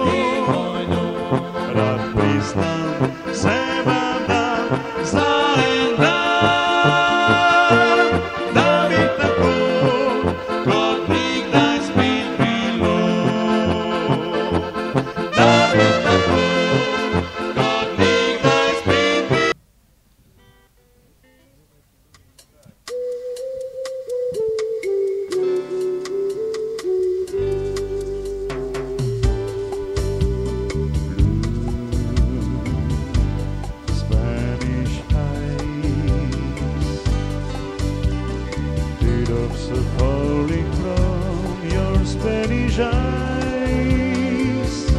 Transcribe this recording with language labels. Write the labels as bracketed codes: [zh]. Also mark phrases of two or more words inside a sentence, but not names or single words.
[sl] Rad priznam, se vam dam za en dan, da bi tako, kot nikdaj spet bilo. Da bi tako, kot nikdaj spet bilo. [en] Spanish eyes, teardrops are falling from your Spanish eyes.